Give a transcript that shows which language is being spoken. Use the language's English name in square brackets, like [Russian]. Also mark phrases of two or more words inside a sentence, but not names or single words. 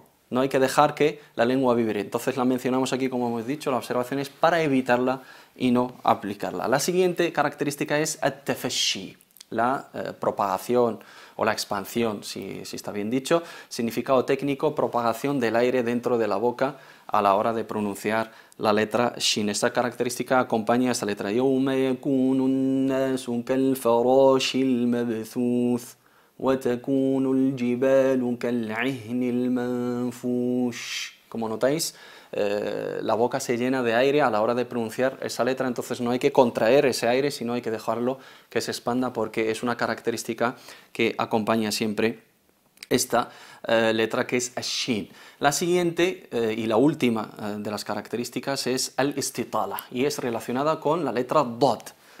[Spanish] No hay que dejar que la lengua vibre. Entonces la mencionamos aquí, como hemos dicho, la observación es para evitarla y no aplicarla. La siguiente característica es at-tafashi, la propagación o la expansión, si está bien dicho. Significado técnico: propagación del aire dentro de la boca a la hora de pronunciar la letra shin. Esta característica acompaña a esta letra. [Arabic] يَوْمَ يَكُونُ النَّاسُ كَالْفَرَاشِ الْمَبْثُوثِ وَتَكُونُ الْجِبَالُ كَالْعِهْنِ الْمَنْفُوشِ. [Spanish] Como notáis, la boca se llena de aire a la hora de pronunciar esa letra, entonces no hay que contraer ese aire, sino hay que dejarlo que se expanda, porque es una característica que acompaña siempre esta letra, que es ash-shin. La siguiente y la última de las características es al-istitala, y es relacionada con la letra dot.